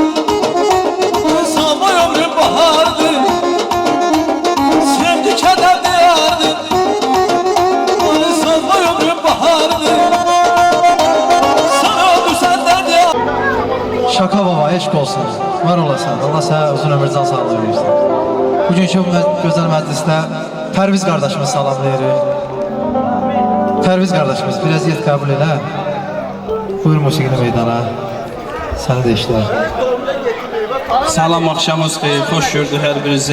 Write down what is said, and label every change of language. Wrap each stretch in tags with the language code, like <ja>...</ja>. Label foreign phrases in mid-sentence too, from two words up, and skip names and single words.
<tr>Sanma ömrüm bahardır. Sevgi keder diyardır. Sanma ömrüm bahardır. Sana düşen derdi. Şaka baba, eşk olsun.</tr> <az>Var olasan.</az> <tr>Allah sana uzun ömür can sağlığı versin.</tr> <az>Bugünkü gözəl məclisdə Pərviz qardaşımız salamlayırıq. Pərviz qardaşımız, biraz yet qəbul elə. Buyur musiqini meydana. Səni də işlər. Salam, axşamınız xeyir, xoş gördük hər birinizi.</az>